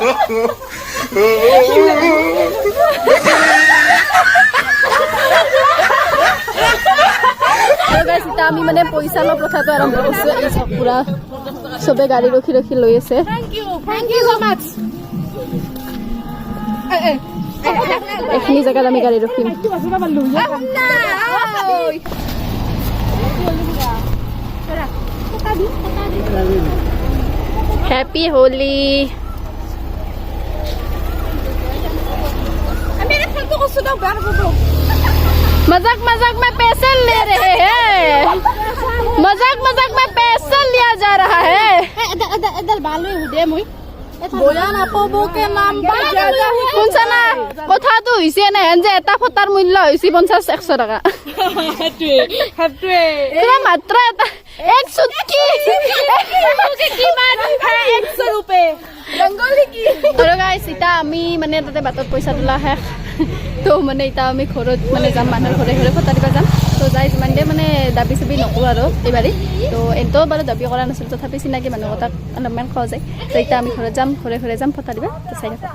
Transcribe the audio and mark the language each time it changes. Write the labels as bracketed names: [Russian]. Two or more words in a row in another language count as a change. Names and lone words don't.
[Assamese] গাইজ এতিয়া আমি মানে পইচা লোৱা প্ৰথাটো আৰম্ভ কৰিছো এই চব পুৰা চবে গাড়ী ৰখি ৰখি লৈ আছে এইখিনি জেগাত আমি গাড়ী ৰখিম [Hindi] हैप्पी होली मजाक मजाक में पैसे ले रहे हैं मजाक मजाक में पैसा लिया जा रहा है [Assamese] কথাটো হৈছে নে যে এটা ফটাৰ মূল্য হৈছে 50-100 টকা মাত্ৰ এটা এক চুটকি আৰু গাইছ এতিয়া আমি মানে তাতে বাটত পইচা তোলা শেষ তো মানে এতিয়া আমি ঘৰত মানে যাম মানুহৰ ঘৰে ঘৰে ফটা দিব যাম তো যাই যিমান দিয়ে মানে দাবী চাবি নকৰোঁ আৰু এইবাৰেই তো এনেও বাৰু দাবী কৰা নাছিল তথাপি চিনাকি মানুহৰ তাত অলপমান খোৱা যায় তো এতিয়া আমি ঘৰত যাম ঘৰে ঘৰে যাম ফটা দিবা তো চাই থাকা